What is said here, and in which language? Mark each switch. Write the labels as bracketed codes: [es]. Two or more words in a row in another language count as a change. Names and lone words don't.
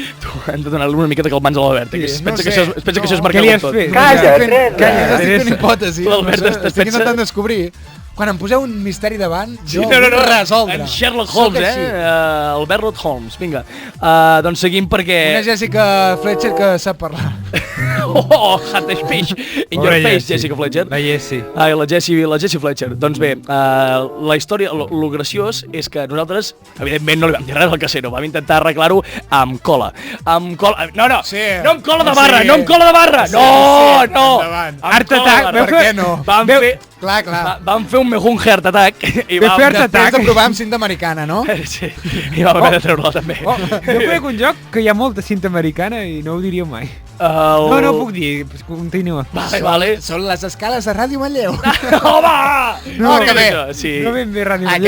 [ca] Hem de donar-li una miqueta calmants a l'Albert, que es pensa que això és marcar tot. Calla, estic fent hipòtesi. L'Albert estic intentant descobrir. Quan em poseu un misteri davant, jo resoldre. En Sherlock Holmes, Albert Holmes, vinga. Doncs seguim perquè... Una Jessica Fletcher que sap parlar. [en] Hot speech. In your face, Jessica Fletcher. [ca] La Jessie. La Jessie Fletcher. Doncs bé, la història, lo graciós és que nosaltres, evidentment, no li vam dir res al casero. Vam intentar arreglar-ho amb cola. No, amb cola de barra, no amb cola de barra. No. Art Attack, per què no? Clar. Vam fer un [en] heart attack [ca] i vam després de provar amb cinta americana, no? Sí, i vam haver de treure-la també. Jo conec un joc que hi ha molta cinta americana i no ho diríeu mai. No puc dir, continua. Vale. Són les escales de Ràdio Manlleu. Home! No, que bé. Sí. No ben bé Ràdio Manlleu,